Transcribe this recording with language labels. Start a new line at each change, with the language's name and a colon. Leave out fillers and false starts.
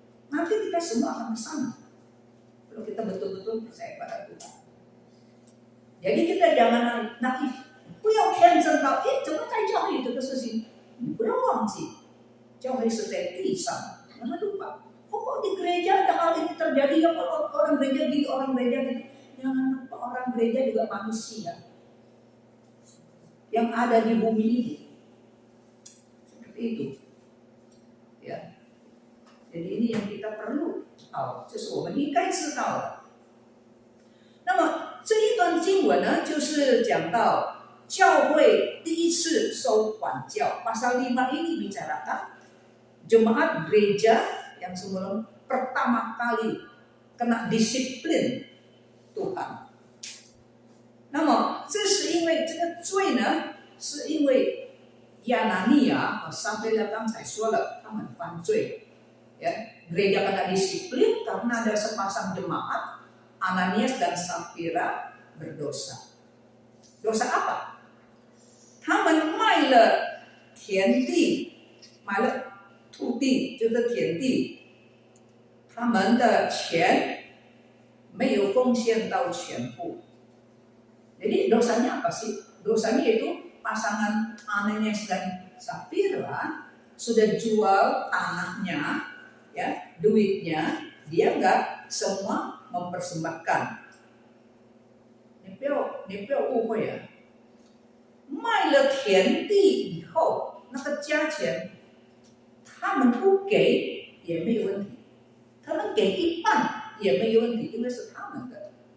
Indonesian: Nanti kita semua akan ke sana kalau kita betul-betul percaya pada Tuhan. Jadi kita jangan naif，
Chinese: 不要天真到怎么在教会有这个事情，你不要忘记，教会是在地上，
Indonesian: jangan lupa。 kok di gereja ada hal ini terjadi, ya orang gereja gitu, orang gereja gitu. Jangan lupa orang gereja juga manusia yang ada di bumi ini. Seperti itu, ya. Jadi ini yang kita perlu tahu，
Chinese: 这是我们应该知道的。那么这一段经文呢，就是讲到教会第一次受管教。
Indonesian: Pasal 5 ini bicarakan jemaat gereja yang sebelum pertama kali kena disiplin Tuhan。
Chinese: 那么这是因为这个罪呢，是因为亚拿尼亚和撒非拉刚才说了，他们犯罪，ya.
Indonesian: Gereja kena disiplin karena ada sepasang jemaat Ananias dan Safira berdosa. Dosa apa?
Chinese: 卖了田地，买了土地，就是田地，他们的钱没有奉献到全部。
Indonesian: Jadi dosanya apa sih? Dosanya itu pasangan Ananias dan Safira sudah jual tanahnya, ya, duitnya, dia nggak semua mempersembahkan.
Chinese: 你不要误会啊！卖了田地以后，那个价钱他们不给也没有问题，他们给一半也没有问题，因为是他们的。